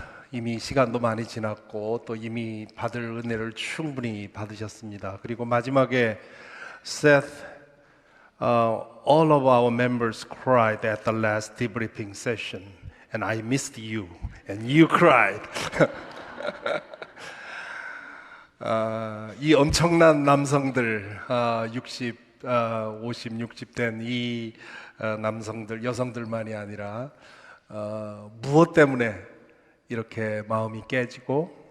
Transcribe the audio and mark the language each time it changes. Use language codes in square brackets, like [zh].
[ko] 이미 시간도 많이 지났고 또 이미 받을 은혜를 충분히 받으셨습니다. 그리고 마지막에 [en] Seth, all of our members cried at the last debriefing session and I missed you and you cried. [ko] 이 엄청난 남성들 50, 60 된 이 남성들, 여성들만이 아니라 무엇 때문에 이렇게 마음이 깨지고